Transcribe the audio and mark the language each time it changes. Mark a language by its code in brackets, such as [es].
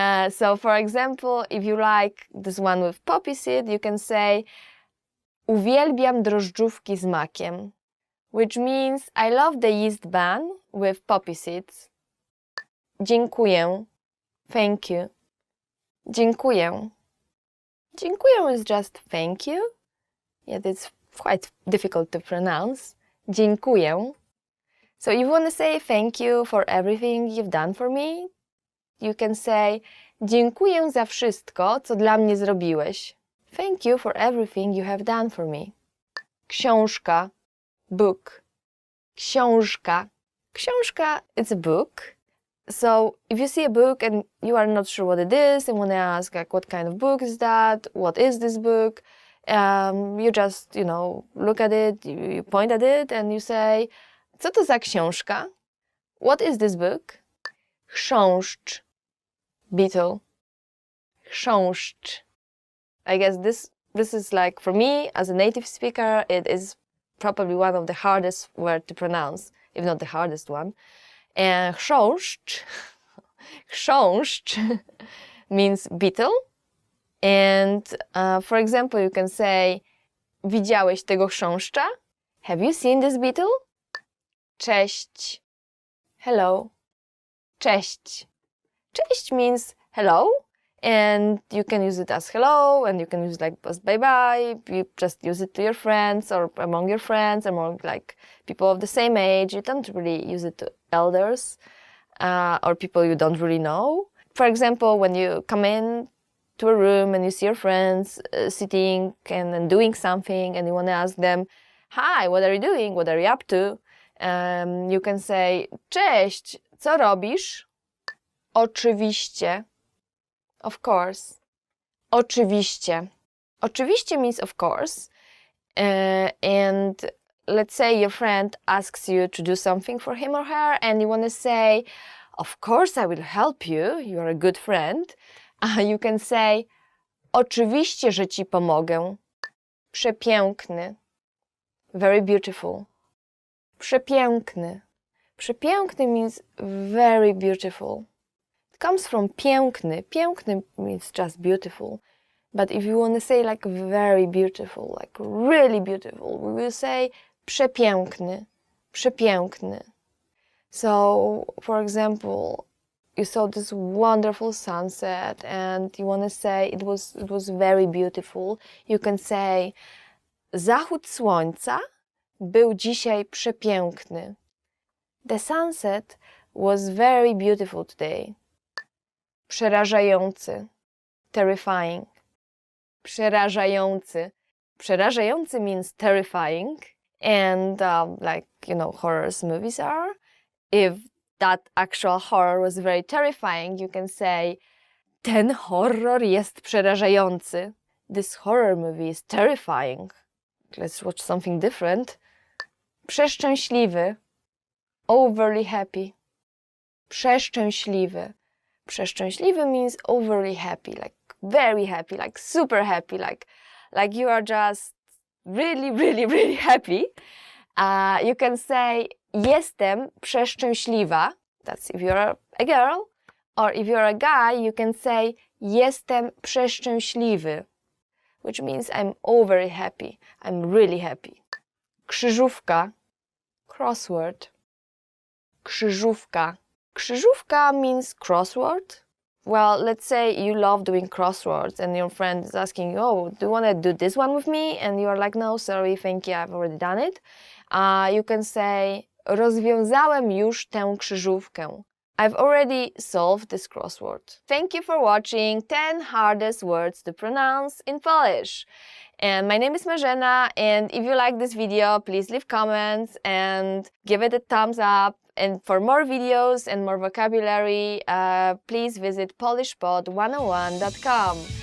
[en] So for example, if you like this one with poppy seed, you can say [pl] uwielbiam drożdżówki z makiem, [en] which means I love the yeast bun with poppy seeds. [pl] Dziękuję, [en] thank you. [pl] Dziękuję. [en] Dziękuję is just thank you. Yeah, it's quite difficult to pronounce. [pl] Dziękuję. [en] So if you want to say thank you for everything you've done for me, you can say [pl] dziękuję za wszystko, co dla mnie zrobiłeś. [en] Thank you for everything you have done for me. Książka, book. Książka. Książka, it's a book. So if you see a book and you are not sure what it is and want to ask like what kind of book is that, what is this book, you just, look at it, you point at it and you say, [pl] co to za książka? [en] What is this book? [pl] Chrząszcz, beetle. Chrząszcz. [en] I guess this is like, for me, as a native speaker, it is probably one of the hardest words to pronounce, if not the hardest one. And chrząszcz, chrząszcz means beetle. And for example, you can say, [pl] widziałeś tego chrząszcza? [en] Have you seen this beetle? Cześć, hello. Cześć. Cześć means hello. And you can use it as hello, and you can use it like as bye-bye. You just use it to your friends or among your friends, among like people of the same age. You don't really use it to elders or people you don't really know. For example, when you come in to a room and you see your friends sitting and doing something and you want to ask them, hi, what are you doing? What are you up to? You can say, [pl] cześć, co robisz? Oczywiście. [en] Of course. [pl] Oczywiście. [en] Oczywiście means of course. And let's say your friend asks you to do something for him or her and you want to say, of course I will help you. You are a good friend. You can say, [pl] oczywiście, że ci pomogę. Przepiękny. [en] Very beautiful. [pl] Przepiękny. [en] Przepiękny means very beautiful. It comes from piękny. Piękny means just beautiful. But if you want to say like very beautiful, like really beautiful, we will say przepiękny. Przepiękny. So, for example, you saw this wonderful sunset and you want to say it was very beautiful. You can say [pl] zachód słońca był dzisiaj przepiękny. [en] The sunset was very beautiful today. [pl] Przerażający. Terrifying. Przerażający. [en] Przerażający means terrifying. And like, you know, horrors movies are. If that actual horror was very terrifying, you can say [pl] ten horror jest przerażający. [en] This horror movie is terrifying. Let's watch something different. Przeszczęśliwy. Overly happy. Przeszczęśliwy. Przeszczęśliwy means overly happy, like very happy, like super happy, like you are just really, really, really happy. You can say [pl] jestem przeszczęśliwa. [en] That's if you're a girl. Or if you're a guy, you can say [pl] jestem przeszczęśliwy, [en] which means I'm overly happy. I'm really happy. Krzyżówka. Crossword. Krzyżówka. Krzyżówka means crossword. Well, let's say you love doing crosswords and your friend is asking you, oh, do you want to do this one with me? And you're like, no, sorry, thank you, I've already done it. You can say, [pl] rozwiązałem już tę krzyżówkę. [en] I've already solved this crossword. Thank you for watching 10 hardest words to pronounce in Polish. And my name is Marzena, and if you like this video, please leave comments and give it a thumbs up. And for more videos and more vocabulary, please visit polishpod101.com.